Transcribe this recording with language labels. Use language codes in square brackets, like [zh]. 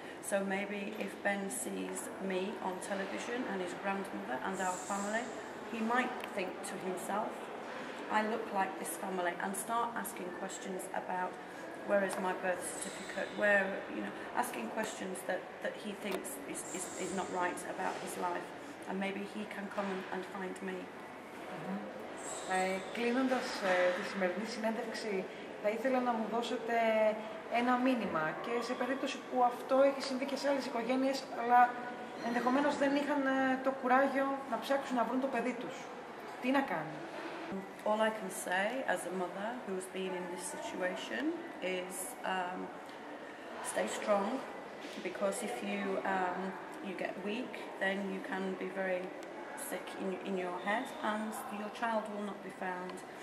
[en] So maybe if Ben sees me on television and his grandmother and our family, he might think to himself, I look like this family, and start asking questions about where is my birth certificate, where, asking questions that he thinks is not right about his life, and maybe he can come and find me. [el] Κλείνοντας τη σημερινή συνέντευξη, θα ήθελα να μου δώσετε ένα μήνυμα και σε περίπτωση που αυτό έχει συμβεί και σε άλλες οικογένειες, αλλά ενδεχομένως δεν είχαν το κουράγιο να ψάξουν να βρουν το παιδί τους. Τι να κάνουν? [en] All I can say as a mother who's been in this situation is stay strong, because if you get weak, then you can be very sick in your head and your child will not be found.